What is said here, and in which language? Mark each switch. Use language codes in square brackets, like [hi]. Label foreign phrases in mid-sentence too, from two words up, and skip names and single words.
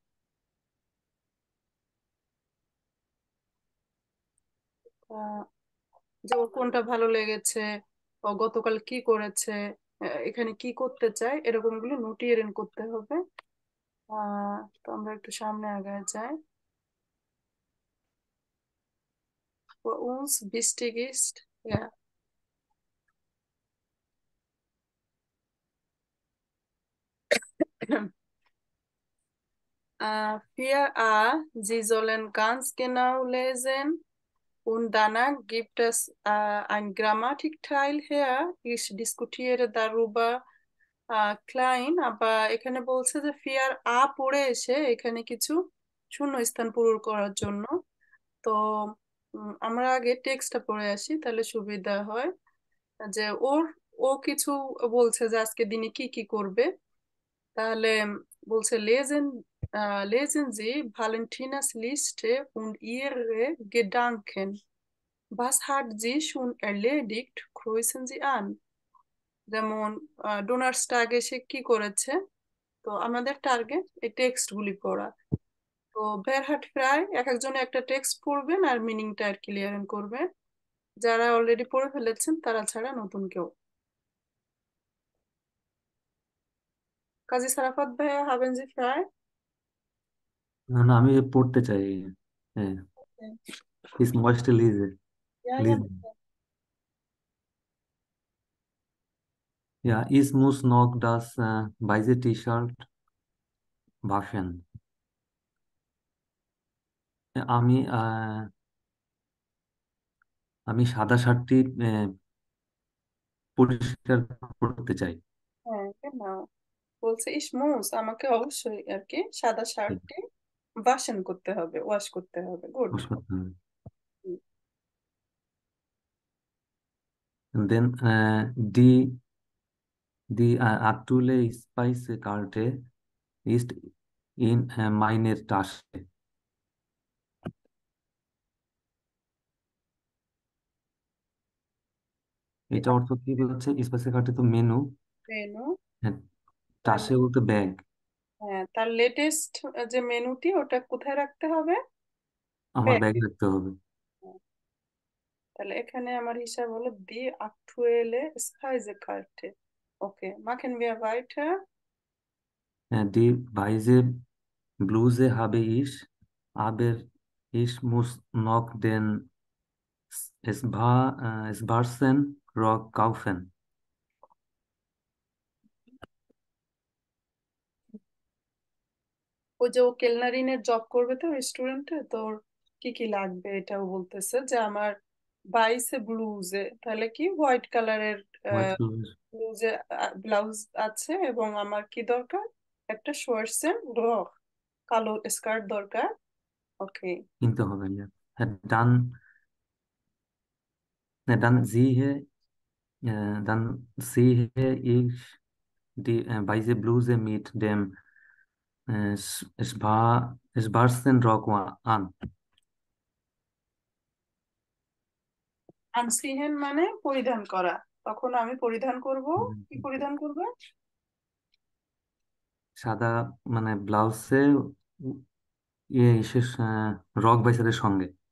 [bn] আহ, যে ওর কোনটা ভালো লেগেছে, ও গতকাল কি করেছে, এখানে কি করতে চায়, এরকম গুলো নোটিয়েরেন করতে হবে। তো আমরা একটু সামনে আগায় যাই। [de] Bei uns wichtig ist, ja. Äh, 4a, Sie sollen ganz genau lesen und danach gibt es ein Grammatikteil her. Ich diskutiere darüber klein, [bn] আবার এখানে বলছে যে ফিয়ার পড়ে এসে এখানে কিছু শূন্যস্থান পূরণ করার জন্য। তো আমরা আগে টেক্সটটা পড়ে আসি তাহলে সুবিধা হয়। যে ও কিছু বলছে যে আজকে দিনে কি কি করবে। তাহলে বলছে [de] lesen Sie Valentinas Liste und Ihre Gedanken. Was hat sie schon erledigt? Kreuzen Sie an. [bn] যেমন ডোনার্স আগে সে কি করেছে, তো আমাদের টার্গেট এই টেক্সট গুলি পড়া। তো বেরহাট প্রায় এক একজনে একটা টেক্সট পড়বেন আর মিনিংটা আর ক্লিয়ার করবেন, যারা অলরেডি পড়ে ফেলেছেন তারা ছাড়া নতুন কেউ। কাজী সারাফাত ভাইয়া, [de] Haben Sie frei? [bn] না না, আমি পড়তে চাই। হ্যাঁ, [de] ich möchte lesen. Ja, ja, Lesen. Ja, ich muss noch das weiße T-Shirt waschen. [bn] আমি আমি সাদা শার্টটি পরিষ্কার করতে চাই। হ্যাঁ, genau. বলছে ইসমুস, আমাকে অবশ্যই আর কি সাদা শার্টটি বাসন করতে হবে, ওয়াশ করতে হবে। গুড। wash করতে হবে। [en] And then [de] die aktuelle Speisekarte ist in meiner Tasche. [bn] এটা অর্থ কি বলছে? স্পাইসেকার্টে তো মেনু, মেনু। টাসে বলতে ব্যাগ। হ্যাঁ, তার লেটেস্ট যে মেনুটি ওটা কোথায় রাখতে হবে? আমার ব্যাগ। ব্যাগে রাখতে হবে। তাহলে এখানে আমার হিসাব হলো [de] die aktuelle Speisekarte. ওকে, machen wir weiter. Die weiße Bluse habe ich, aber ich muss noch den schwarzen Rock kaufen. [bn] ওই যে ও কেলনারিনের জব করবে তো রেস্টুরেন্টে, তো ওর কি কি লাগবে এটাও বলতেছে যে আমার 22 ব্লুজে, তাহলে কি হোয়াইট কালারের [en] White blouse [bn] ব্লুজে ব্লাউজ আছে, এবং আমার কি দরকার, একটা [de] schwarzen Rock [bn] কালো স্কার্ট দরকার। ওকে, কিনতে হবে। Ja. [de] Dann sehe ich die weiße Bluse mit dem schwarzen Rock an. [bn] আনসিহেন মানে পরিধান করা, তখন আমি পরিধান করব, কি পরিধান করবে? সাদা মানে ব্লাউজে বিশেষ রক বাইসারের সঙ্গে।